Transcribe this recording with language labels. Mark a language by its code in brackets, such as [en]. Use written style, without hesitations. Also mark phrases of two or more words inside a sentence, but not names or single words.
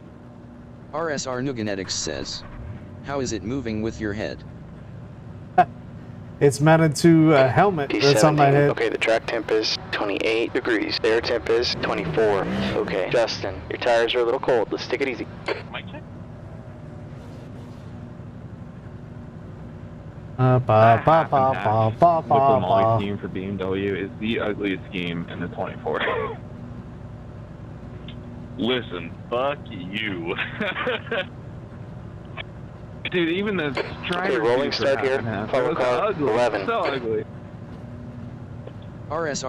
[en] RSR Nuganetics says, how is it moving with your head? It's mounted to a helmet that's on my P17. head. Okay, the track temp is 28 degrees. The air temp is 24. Okay, Justin, your tires are a little cold. Let's take it easy. Mic check? Ba ba ba ba ba The ba Molly ba. scheme for BMW is the ugliest scheme in the 24. Listen, fuck you. Dude, even the strider Okay, rolling seats are start here. half and half. Follow It's car, ugly. 11. So ugly. RSR